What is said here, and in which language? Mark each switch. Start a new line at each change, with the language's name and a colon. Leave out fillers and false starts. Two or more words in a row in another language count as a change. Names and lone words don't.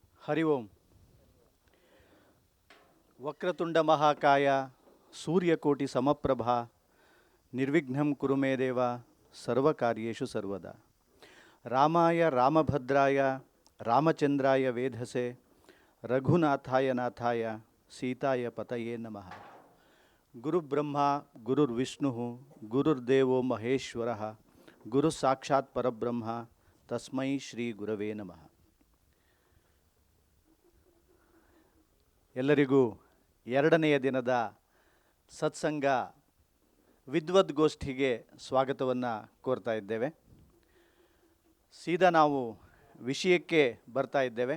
Sanskrit: ಹರಿ ಓಂ. ವಕ್ರತುಂಡ ಮಹಾಕಾಯ ಸೂರ್ಯಕೋಟಿ ಸಮಪ್ರಭಾ ನಿರ್ವಿಘ್ನಂ ಕುರು ಮೇ ದೇವ ಸರ್ವಕಾರ್ಯೇಷು ಸರ್ವದಾ. ರಾಮಾಯ ರಾಮಭದ್ರಾಯ ರಾಮಚಂದ್ರಾಯ ವೇಧಸೆ ರಘುನಾಥಾಯ ನಾಥಾಯ ಸೀತಾಯ ಪತಯೇ ನಮಃ. ಗುರುಬ್ರಹ್ಮ ಗುರುರ್ವಿಷ್ಣು ಗುರುರ್ದೇವೋ ಮಹೇಶ್ವರ ಗುರು ಸಾಕ್ಷಾತ್ ಪರಬ್ರಹ್ಮ ತಸ್ಮೈ ಶ್ರೀ ಗುರವೇ ನಮಃ.
Kannada: ಎಲ್ಲರಿಗೂ ಎರಡನೆಯ ದಿನದ ಸತ್ಸಂಗ ವಿದ್ವದ್ಗೋಷ್ಠಿಗೆ ಸ್ವಾಗತವನ್ನು ಕೋರ್ತಾ ಇದ್ದೇವೆ. ಸೀದಾ ನಾವು ವಿಷಯಕ್ಕೆ ಬರ್ತಾ ಇದ್ದೇವೆ.